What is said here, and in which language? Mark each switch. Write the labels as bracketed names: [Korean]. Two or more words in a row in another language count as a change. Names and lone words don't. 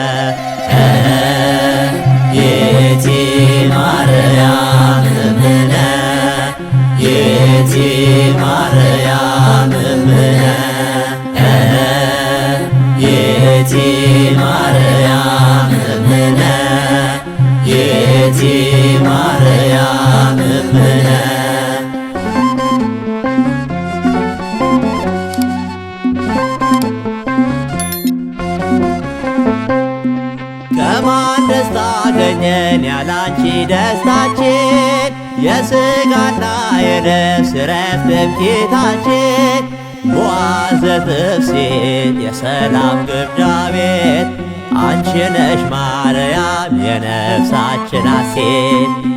[Geez] ይእቲ ማርያም እምነ ይእቲ ማርያም እምነ ይእቲ ማርያም እምነ ይእቲ ማርያም እምነ [Amharic] ከማን ደስታ አገኘን ያላንቺ ደስታችን የሥጋና የነፍስ ረፍት ትምክህታችን [Geez] ሙዓዘ ትፍሥሕት [Amharic] የሰላም ግምጃ ቤት አንቺ ነሽ ማርያም የነፍሳችን ሐሴት